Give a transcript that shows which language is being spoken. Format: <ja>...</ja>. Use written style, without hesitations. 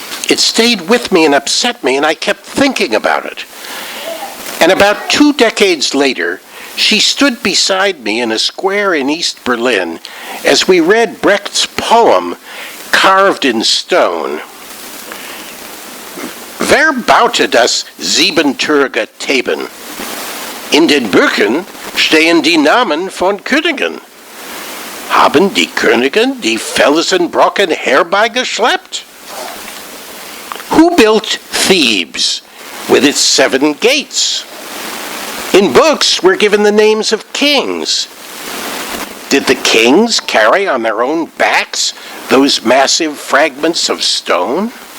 <en>It stayed with me and upset me, and I kept thinking about it. And about 2 decades later, she stood beside me in a square in East Berlin as we read Brecht's poem, Carved in Stone.</en> <de>Wer baute das siebentürige Theben? In den Büchern stehen die Namen von Königen. Haben die Könige die Felsenbrocken herbeigeschleppt?</de> <en>Who built Thebes with its 7 gates? In books, we're given the names of kings. Did the kings carry on their own backs those massive fragments of stone?</en>